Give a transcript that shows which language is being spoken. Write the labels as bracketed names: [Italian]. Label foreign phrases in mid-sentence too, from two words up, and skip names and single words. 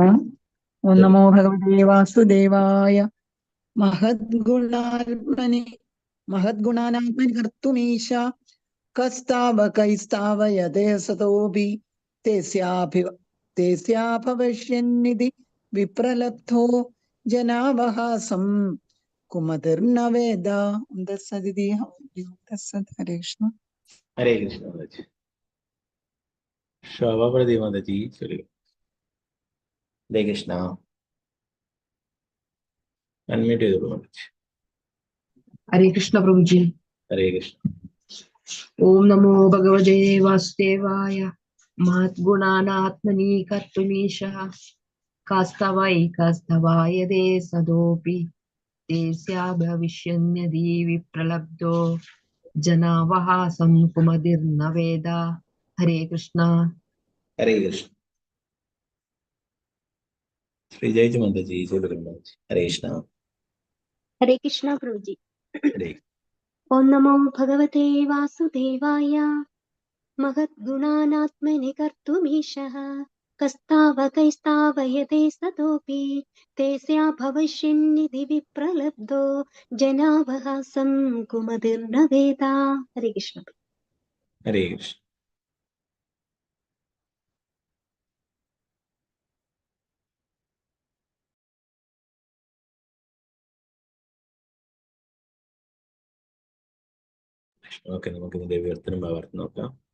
[Sanskrit] ഓം നമോ ഭഗവതേ വാസുദേവായ മഹദ്ഗുണാനാത്മനി കർത്തുമീശ കസ്താവകൈസ്താവയതേ സതോപി തേസ്യാ ഭവിഷ്യന്നിധി വിപ്രലബ്ധോ ജനാവഹാസം കുമതിർന വേദ. [Malayalam] ഹരേ കൃഷ്ണ. ഹരേ കൃഷ്ണ മാതാജി. ശോഭാപ്രതി മാതാജി ചൊല്ലിക്കോളൂ. ഹരേ കൃഷ്ണ. അൺമ്യൂട്ട് ചെയ്തോളൂ മാതാജി. [Hindi] हरे कृष्ण प्रभु जी। [Malayalam] ഹരേ കൃഷ്ണ. [Sanskrit] ओम नमो भगवते वासुदेवाय महद्गुणानात्मनि कर्तुमीशः कास्तवैकस्तवायदे सदोऽपि तेस्या भविष्यन्यदि विप्रलब्धो जनावहासं कुमतिर्न वेद. [Hindi] हरे कृष्ण. [Malayalam] ഹരേ കൃഷ്ണ. ശ്രീജയ് മാതാജി ചൊല്ലിക്കോളൂ മാതാജി. ഹരേ കൃഷ്ണ. [Hindi] हरे कृष्णा प्रभु जी। [Malayalam] ഹരേ. [Sanskrit] ओम नमो भगवते वासुदेवाय महद्गुणानात्मनि कर्तुमीशः कस्तावकैस्तावयते सतोऽपि तेस्या भविष्यन्निधि विप्रलब्धो जनावहासं कुमतिर्न वेद. [Hindi] हरे कृष्ण. [Malayalam] ഹരേ കൃഷ്ണ. ഓക്കെ, നമുക്ക് ഇതിന്റെ വിവർത്തനം ഭാഗത്ത് നോക്കാം.